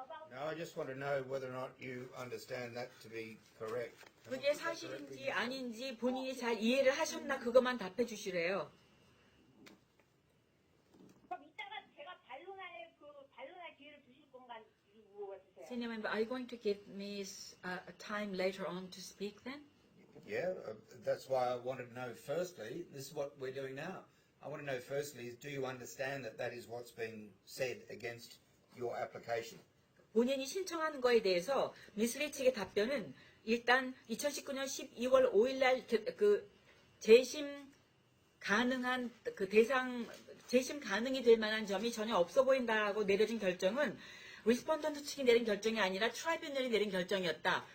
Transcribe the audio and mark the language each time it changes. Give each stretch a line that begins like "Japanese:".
English: No, I just want to know whether or not you understand that to be correct.
Korean: 그게 사실인지 아닌지 본인이 잘 이해를 하셨나 그것만 답해 주시래요. 그럼 이따가 제가 반론할 기회를 주실 건가 물어봐주세요.
English: Senior member, are you going to give me a time later on to speak then? Yeah, that's why I wanted to know firstly, this is what we're doing now. I want to know firstly, do you understand that that is what's being said against your application?
Korean: 본인이 신청한 거에 대해서 미스리 측의 답변은 일단 2019년 12월 5일 날 그 재심 가능한 그 대상 재심 가능이 될 만한 점이 전혀 없어 보인다고 내려진 결정은 Respondent 측이 내린 결정이 아니라 Tribunal이 내린 결정이었다.